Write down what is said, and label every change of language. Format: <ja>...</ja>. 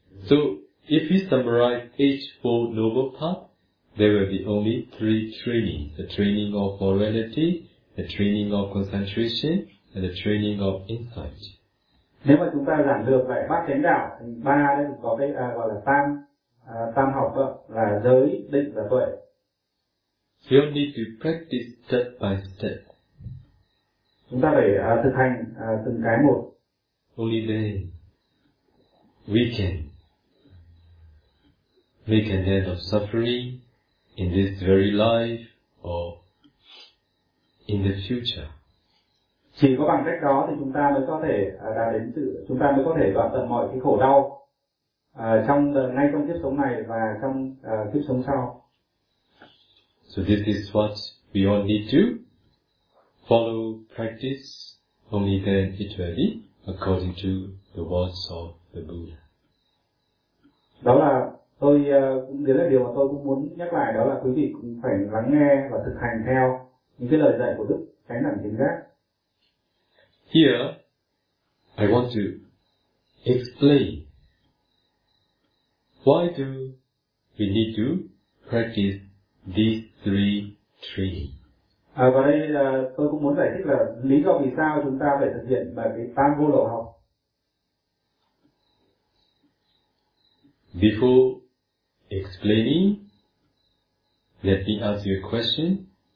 <en>So if we summarize Eightfold Noble Path, there will be only three training: the training of morality, the training of concentration, and the training of insight.</en> <vi>Nếu mà chúng ta giảng được về Bát Chánh Đạo thì ba đấy thì có cái gọi là tam tam học đó, là giới, định và tuệ.</vi> <en>We all need to practice step by step.</en> <vi>Chúng ta phải thực hành từng cái một.</vi> <en>Only then we can make an end of suffering in this very life or in the future.</en> <vi>Chỉ có bằng cách đó thì chúng ta mới có thể đạt đến sự, chúng ta mới có thể đoạn tận mọi cái khổ đau trong ngay trong kiếp sống này và trong kiếp sống sau.</vi> <en>So this is what we all need to follow, practice. Only then it will be according to the words of the Buddha.</en> <vi>Đó là tôi cũng đấy là điều mà tôi cũng muốn nhắc lại, đó là quý vị cũng phải lắng nghe và thực hành theo những cái lời dạy của Đức Chánh Đẳng Chánh Giác.</vi> <en>Here, I want to explain why do we need to practice these three trainings.</en> <vi>Và đây tôi cũng muốn giải thích là lý do vì sao chúng ta phải thực hiện bài cái tam vô lậu học.</vi> <en>Before explaining, let me ask you a question.</en>